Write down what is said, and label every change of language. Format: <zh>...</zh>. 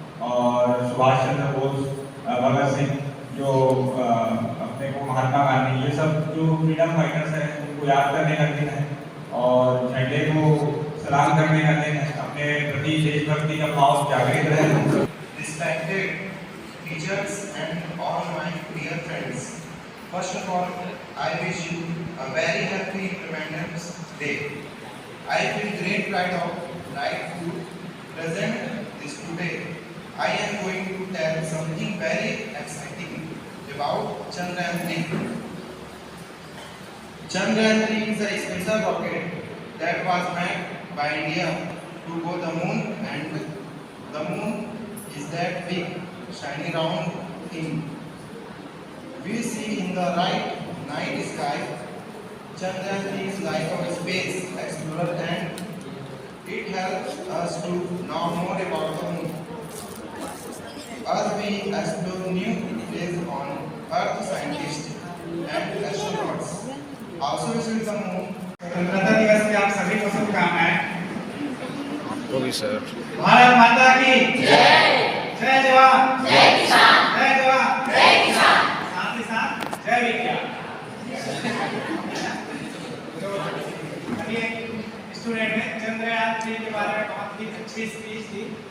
<hi>और सुभाष चंद्र बोस, भगत सिंह, जो अपने को महात्मा गांधी, ये सब जो फ्रीडम फाइटर्स हैं उनको याद करने का दिन है और झंडे को सलाम करने का दिन है। अपने प्रति देशभक्ति का भाव जागृत रहे।</hi> <en>Respected teachers and all my dear friends, first of all, I wish you a very happy Independence Day. I feel great pride of right to present this today. I am going to tell something very exciting about Chandrayaan-3. Chandrayaan-3 is a special rocket that was made by India to go the moon, and the moon is that big, shiny round thing we see in the right night sky. Chandrayaan-3 is like a space explorer and it helps us to know more about the moon. As we explore new places on Earth, scientists and astronauts also visit the moon.</en> <hi>स्वतंत्रता दिवस की आप सभी को शुभकामनाएं। आपको भी sir. Bharat माता की जय। जय जवान जय किसान। जय जवान जय किसान। साथ ही साथ जय विज्ञान। तो अभी एक स्टूडेंट ने चंद्रयान-3 के बारे में बहुत ही अच्छी स्पीच दी।</hi>